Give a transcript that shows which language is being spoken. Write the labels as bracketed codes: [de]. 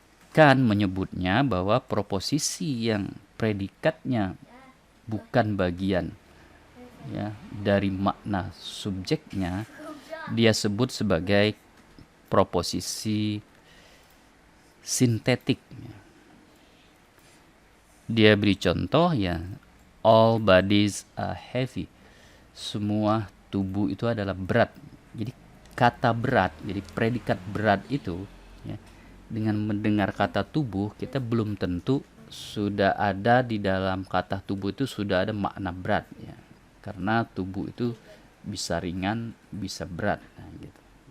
[id] Kan menyebutnya bahwa proposisi yang predikatnya bukan bagian, ya, dari makna subjeknya, dia sebut sebagai proposisi sintetik. Dia beri contoh, ya, [en] all bodies are heavy. [id] Semua tubuh itu adalah berat. Jadi kata berat, jadi predikat berat itu, ya, dengan mendengar kata tubuh, kita belum tentu sudah ada di dalam kata tubuh itu sudah ada makna berat, ya. Karena tubuh itu bisa ringan, bisa berat, nah, gitu.